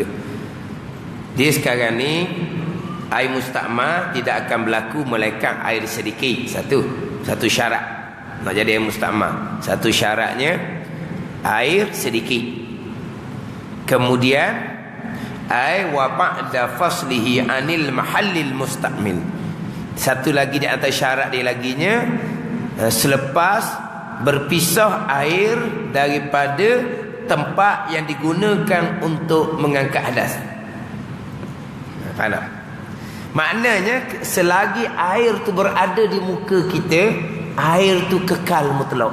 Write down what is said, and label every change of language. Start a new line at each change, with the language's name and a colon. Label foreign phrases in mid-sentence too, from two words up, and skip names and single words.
Malay: Dia sekarang ni air mustakmal tidak akan berlaku melainkan air sedikit. Satu syarat nak jadi air mustakmal. Satu syaratnya air sedikit. Kemudian air
Arabic: وبعد فصله عن المحل المستعمل.
Malay: Satu lagi di antara syarat dia laginya, selepas berpisah air daripada tempat yang digunakan untuk mengangkat hadas. Faham tak? Maknanya selagi air tu berada di muka kita, air tu kekal mutlak.